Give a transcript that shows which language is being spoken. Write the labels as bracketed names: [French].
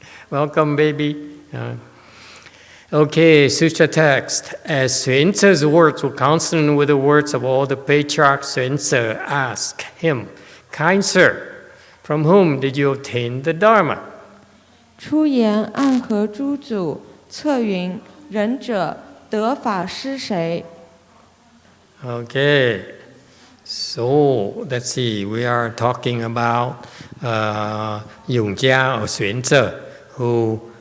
[English] Welcome, baby. Okay, Sutra text. As Xuance's words were consonant with the words of all the patriarchs, Xuance asked him, Kind sir, from whom did you obtain the Dharma? [Chinese] 出言暗合诸祖，策云：仁者得法师谁？ [English] Okay, so let's see. We are talking about YongHua or Xuance, who